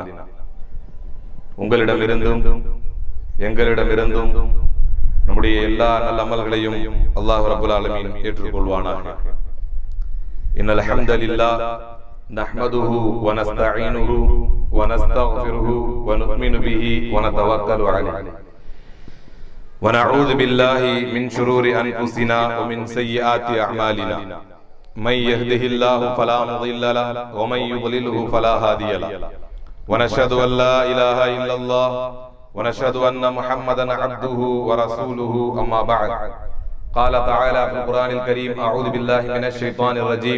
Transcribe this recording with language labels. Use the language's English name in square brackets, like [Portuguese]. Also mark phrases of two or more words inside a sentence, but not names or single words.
[Tamil] உங்களிடமிருந்தும் எங்களிடமிருந்தும் நம்முடைய எல்லா நல்ல அமல்களையும் [Arabic] الله رب العالمين [Tamil] ஏற்றுக்கொள்வானாக. [Arabic] إن الحمد لله نحمده ونستعينه ونستغفره ونؤمن به ونتوكل عليه ونعوذ بالله من شرور أنفسنا ومن سيئات أعمالنا. من يهده الله فلا مضل له ومن يضلله فلا هادي له ونشهد أن لا إله إلا الله ونشهد أن محمدا عبده ورسوله أما بعد. قال تعالى في القرآن الكريم: أعوذ بالله من الشيطان الرجيم.